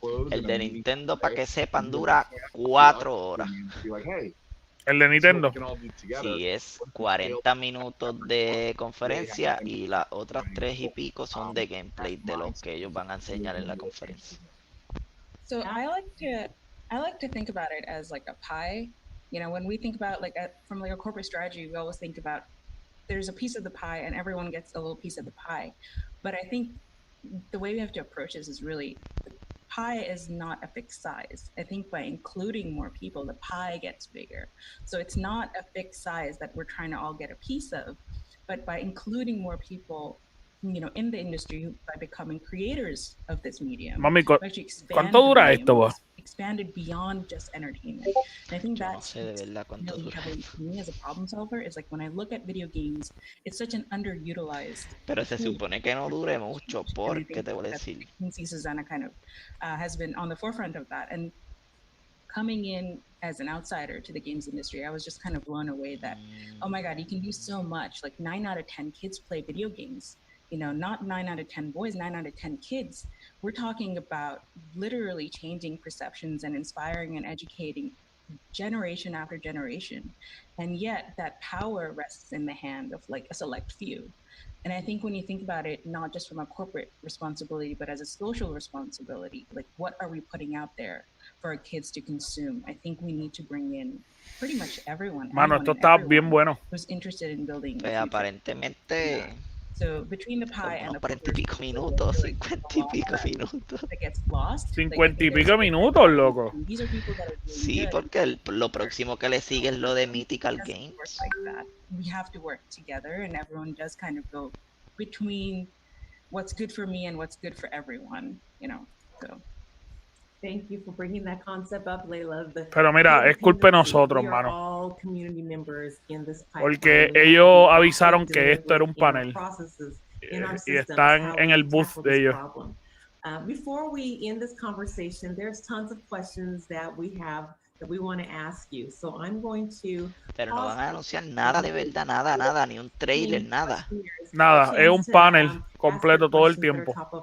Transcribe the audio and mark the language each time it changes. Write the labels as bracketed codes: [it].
[es] El de Nintendo, para que sepan, dura 4 horas. El de Nintendo. Sí, es 40 minutos de conferencia y las otras 3 y pico son de gameplay de lo que ellos van a enseñar en la conferencia. [en] So I like to think about it as like a pie. You know, when we think about from like a corporate strategy, we always think about there's a piece of the pie and everyone gets a little piece of the pie. But I think the way we have to approach this is really, the pie is not a fixed size. I think by including more people, the pie gets bigger. So it's not a fixed size that we're trying to all get a piece of, but by including more people, you know, in the industry, by becoming creators of this medium. [es] Mami, ¿cuánto dura esto? [en] Expanded beyond just entertainment. And I think that's really heavily for me as a problem solver, is like when I look at video games, it's such an underutilized. [es] Pero se supone que no dure mucho, porque te voy a decir. [en] Susanna kind of has been on the forefront of that. And coming in as an outsider to the games industry, I was just kind of blown away that, oh my God, you can do so much. Like 9 out of 10 kids play video games. not 9 out of 10 boys, 9 out of 10 kids. We're talking about literally changing perceptions and inspiring and educating generation after generation. And yet that power rests in the hand of like a select few. And I think when you think about it, not just from a corporate responsibility, but as a social responsibility, like what are we putting out there for our kids to consume? I think we need to bring in pretty much everyone. [es] Mano, esto está bien bueno. [en] Who's interested in building [es] Pues aparentemente. [en] So between the pie and the [es] 40 y pico minutos, 50 y pico minutos. 50 y pico minutos, loco. Sí, porque lo próximo que le sigue es lo de Mythical Games. [en] We have to work together, and everyone does kind of go between what's good for me and what's good for everyone, So. Thank you for bringing that concept up, Layla. [es] Pero mira, es culpa de nosotros, mano. [en] All community members in this [es] porque ellos avisaron que esto era un panel y están en el booth de ellos. [en] Before we end this conversation, there's tons of questions that we have that we want to ask you. So I'm going to. [es] Pero no van a anunciar nada de verdad, nada, ni un trailer, nada. Nada, es un panel completo todo el tiempo.